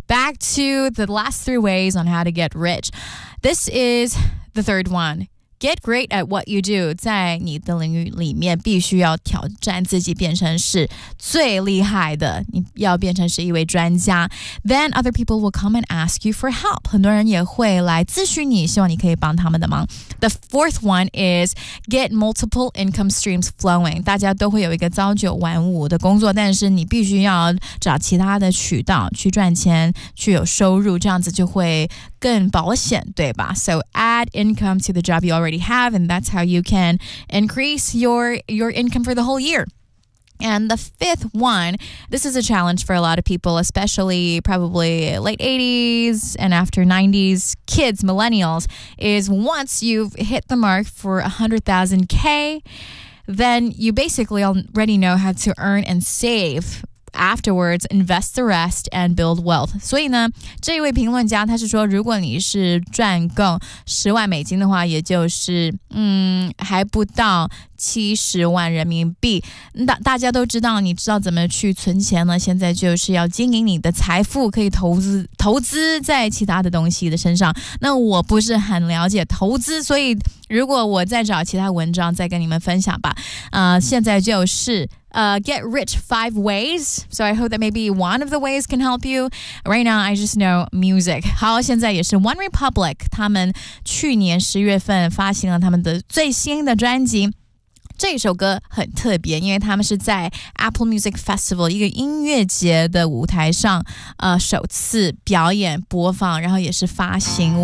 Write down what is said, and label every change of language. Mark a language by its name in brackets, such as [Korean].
[English] Back to the last three ways on how to get rich. This is the third one. Get great at what you do. [Chinese] 在你的领域里面必须要挑战自己变成是最厉害的。你要变成是一位专家。 [English] Then other people will come and ask you for help. [Chinese] 很多人也会来咨询你，希望你可以帮他们的忙。 [English] The fourth one is get multiple income streams flowing. [Chinese] 大家都会有一个朝九晚五的工作，但是你必须要找其他的渠道去赚钱，去有收入，这样子就会更保险，对吧？ [English] So add income to the job you already have, and that's how you can increase your income for the whole year. And the fifth one, this is a challenge for a lot of people, especially probably late 80s and after 90s kids, millennials, is once you've hit the mark for 100,000K, then you basically already know how to earn and save. Afterwards, invest the rest and build wealth. [Chinese] 所以呢，这一位评论家他是说，如果你是赚够10万美金的话，也就是还不到 70万人民币。大家都知道，你知道怎么去存钱呢？现在就是要经营你的财富，可以投资在其他的东西的身上。那我不是很了解投资，所以如果我再找其他文章再跟你们分享吧。现在就是 [English] get rich 5 ways. So I hope that maybe one of the ways can help you. Right now, I just know music. [Chinese] 好，现在也是 One Republic， 他们去年10月份发行了他们的最新的专辑。这首歌很特别，因为他们是在 Apple Music Festival 一个音乐节的舞台上，首次表演播放，然后也是发行。